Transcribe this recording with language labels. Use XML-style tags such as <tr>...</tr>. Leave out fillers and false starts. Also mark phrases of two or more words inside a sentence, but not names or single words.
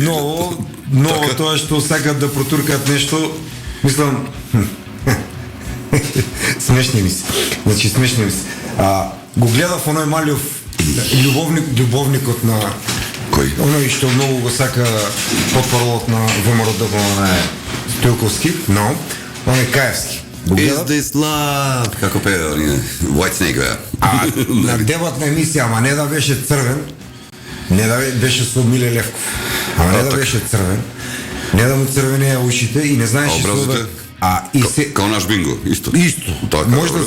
<mk>Ново тоа што сакат да протуркат нешто, мислам смешни ми се. Значи смешни ми се. го гледав оној Малиов љубовникот на Кој? оној што многу го сака потпоролот на ВМРО на Стојковски, но оној Каевски. Го Is гледав? this love? Како пее оние White Snake, бе. А на дебатна емисија, ама не да беше црвен, не да беше со Миле Левков, ама не да така. беше црвен, не да му црвенеа ушите и не знаеше што образите? да... и се... Као наш бинго, исто. Исто. Така, Може да</mk>